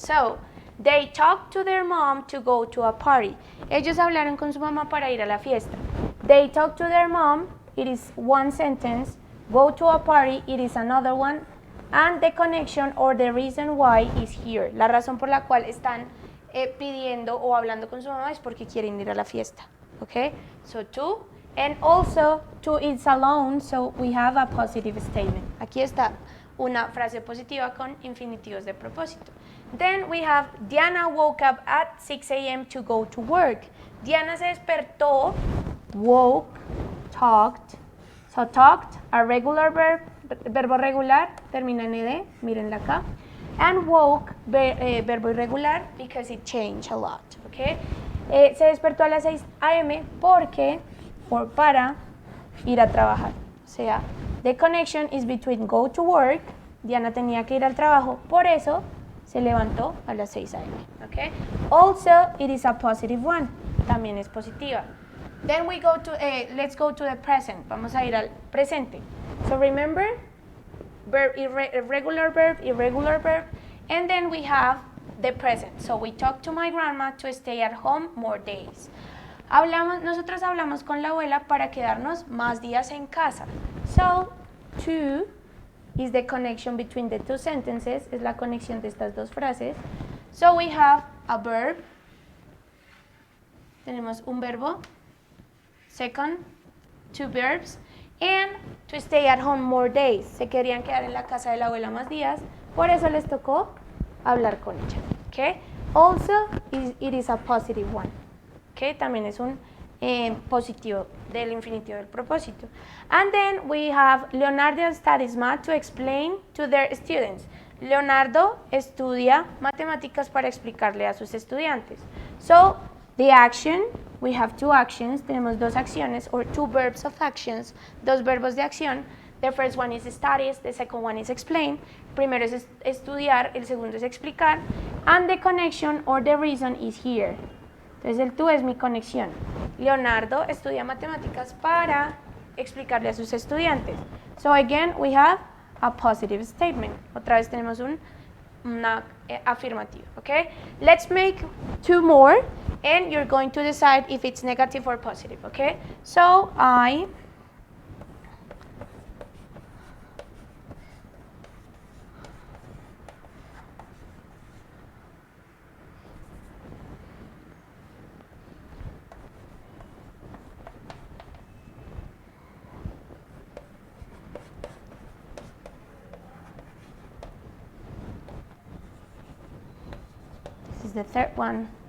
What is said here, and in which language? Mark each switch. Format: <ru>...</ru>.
<en>So, they talked to their mom to go to a party.</en> <es>Ellos hablaron con su mamá para ir a la fiesta.</es> <en>They talked to their mom, it is one sentence. Go to a party, it is another one. And the connection or the reason why is here.</en> <es>La razón por la cual están pidiendo o hablando con su mamá es porque quieren ir a la fiesta.</es> <en>Okay? So, to. And also, to is alone, so we have a positive statement.</en> <es>Aquí está una frase positiva con infinitivos de propósito.</es> <en>Then we have Diana woke up at 6 a.m. to go to work.</en> <es>Diana se despertó,</es> <en>woke, talked. So talked, a regular verb,</en> <es>verbo regular, termina en ed, mírenla acá.</es> <en>And woke,</en> <es>verbo irregular,</es> <en>because it changed a lot, okay?</en> <es>Se despertó a las 6 a.m. porque, o para, ir a trabajar. O sea,</es> <en>the connection is between go to work,</en> <es>Diana tenía que ir al trabajo, por eso se levantó a las 6 a.m. Okay?</es> <en>Also, it is a positive one,</en> <es>también es positiva.</es> <en>Then we go to, let's go to the present,</en> <es>vamos a ir al presente.</es> <en>So remember, verb, irregular verb, and then we have the present. So we talked to my grandma to stay at home more days.</en> <es>Nosotros hablamos con la abuela para quedarnos más días en casa.</es> <en>So, to is the connection between the two sentences,</en> <es>es la conexión de estas dos frases.</es> <en>So we have a verb,</en> <es>tenemos un verbo,</es> <en>second, two verbs, and to stay at home more days.</en> <es>Se querían quedar en la casa de la abuela más días, por eso les tocó hablar con ella.</es> <en>Okay? Also, it is a positive one. Okay?</en> <es>También es un positivo del infinitivo del propósito.</es> <en>And then we have Leonardo studies math to explain to their students.</en> <es>Leonardo estudia matemáticas para explicarle a sus estudiantes. So,</es> <en>The action, we have two actions,</en> <es>tenemos dos acciones,</es> <en>or two verbs of actions,</en> <es>dos verbos de acción.</es> <en>The first one is studies, the second one is explain.</en> <es>Primero es estudiar, el segundo es explicar.</es> <en>And the connection or the reason is here.</en> <es>Entonces el tú es mi conexión. Leonardo estudia matemáticas para explicarle a sus estudiantes.</es> <en>So again, we have a positive statement.</en> <es>Otra vez tenemos una afirmativa, okay?</es> <en>Let's make two more, and you're going to decide if it's negative or positive, okay? So this is the third one.</en>